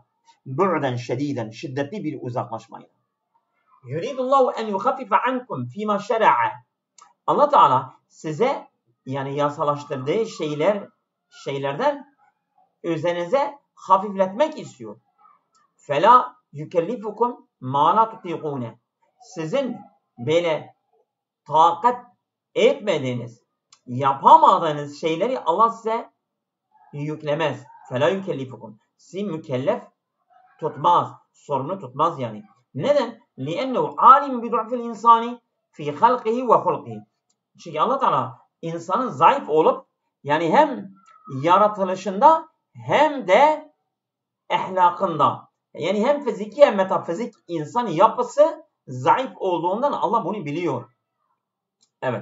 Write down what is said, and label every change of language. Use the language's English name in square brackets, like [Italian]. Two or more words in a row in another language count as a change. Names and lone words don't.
[Turkish] Bu'den şediden, şiddetli bir uzaklaşmayla. [Arabic] يريد الله أن يخفف عنكم فيما شرع. [Turkish] Allah Teala size yani yasalaştırdığı şeylerden üzerinize hafifletmek istiyor. [Arabic] فَلَا يُكَلِّفُكُمْ مَا لَا تُطِيقُونَ. [Turkish] Sizin böyle takat etmediğiniz, yapamadığınız şeyleri Allah size yüklemez. [Arabic] فَلَا يُكَلِّفُكُمْ. [Turkish] Sizi mükellef tutmaz, sorumlu tutmaz yani. Neden? [Arabic] لِأَنَّهُ عَالِمٌ بِضُعْفِ الْاِنْسَانِ فِي خَلْقِهِ وَخُلْقِهِ. [Turkish] Çünkü Allah Teala insanın zayıf olup yani hem yaratılışında hem de ahlakında yani hem fiziki hem metafizik insan yapısı zayıf olduğundan Allah bunu biliyor. Evet.